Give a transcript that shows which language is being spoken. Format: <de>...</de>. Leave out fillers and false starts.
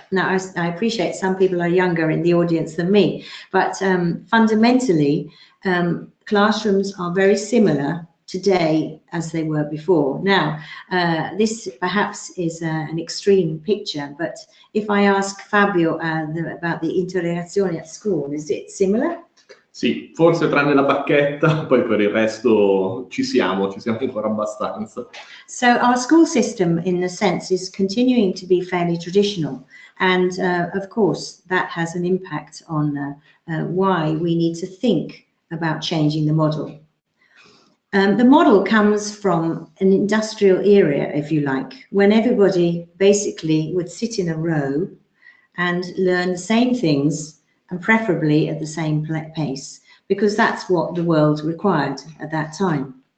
<en>Now, I appreciate some people are younger in the audience than me, but fundamentally, classrooms are very similar today as they were before. Now, this perhaps is an extreme picture, but if I ask Fabio about the interazione at school, is it similar?</en> <it>Sì, forse tranne la bacchetta, poi per il resto ci siamo ancora abbastanza.</it> <en>So our school system, in a sense, is continuing to be fairly traditional. And of course, that has an impact on why we need to think about changing the model. The model comes from an industrial era, if you like, when everybody basically would sit in a row and learn the same things, and preferably at the same pace, because that's what the world required at that time.</en>